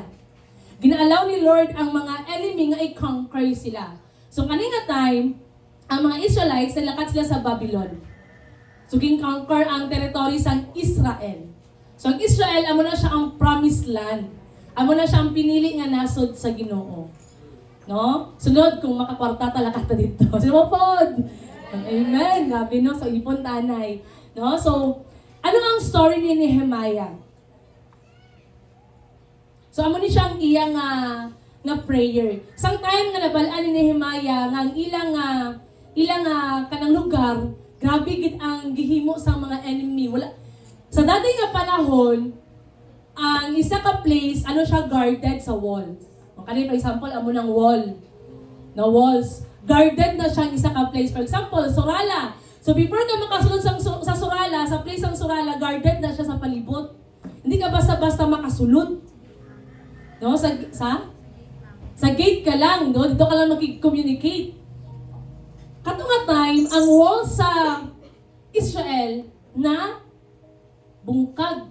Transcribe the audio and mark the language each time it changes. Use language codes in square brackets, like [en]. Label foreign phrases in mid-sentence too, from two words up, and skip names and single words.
[hil] Ginaalaw ni Lord ang mga enemy nga i-conquer sila. So kaninga time, ang mga Israelites nalakat sila sa Babylon. So gin-conquer ang territory sa Israel. So ang Israel, amo na siya ang [en] promised land. [hil] Amo na siya ang pinili nga nasod sa Ginoo. No? Sunod, kung makakwarta talaga ta dito. Sino po? Amen. Gabi no, so ipon tanay. No? So, ano ang story ni Nehemiah? So, amo ni siyang iyang nga prayer. Sang time nga nabalaan ni Nehemiah nga ang ilang kanang lugar, grabe gid ang gihimo sa mga enemy. Wala sa dati nga panahon, ang isa ka place, ano siya, guarded sa wall. [en] Okay, for example, [hil] amo ng wall. Na walls. Guarded na siya ang isa ka place. [en] For example, [hil] Surala. So before ka makasulod sa Surala, sa place ng Surala, guarded na siya sa palibot. [tl] Hindi ka basta-basta makasulod. No? Sa gate ka lang, no? Dito ka lang mag-communicate. [hil] Katong time, ang wall sa Israel na bungkag.